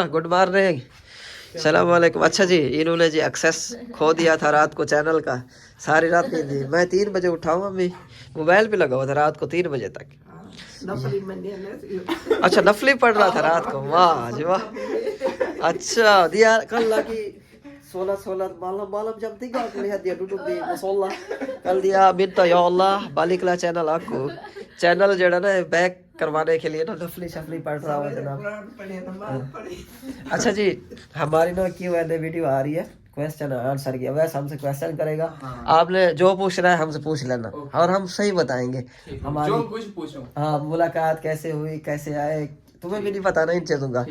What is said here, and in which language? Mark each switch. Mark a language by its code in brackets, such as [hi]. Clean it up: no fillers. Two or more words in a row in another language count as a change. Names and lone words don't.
[en] good morning [ar] سلام عليكم. [hi] अच्छा जी इन्होंने जी एक्सेस खो दिया था रात को चैनल का, सारी रात नहीं थी। मैं 3 बजे उठाऊँ अम्मी, मोबाइल पे लगा हुआ था रात को 3 बजे तक। अच्छा नफली पढ़ रहा था रात को, वाह जी वाह। अच्छा दिया कल की [ms] 16 malam jam 3 aku lihat dia duduk di musola. [hi] कल दिया [ms] minta ya Allah baliklah channel aku, [hi] चैनल जड़ा ना बैक करवाने के लिए ना नफली शफली पढ़ रहा हूँ जनाब। अच्छा जी हमारी ना Q&A वीडियो आ रही है, [en] question answer [hi] की। वैसे हमसे क्वेश्चन करेगा, आपने जो पूछना है हमसे पूछ लेना और हम सही बताएंगे। हमारी हाँ मुलाकात कैसे हुई, कैसे आए, तुम्हें भी नहीं पता ना इन चीजों का।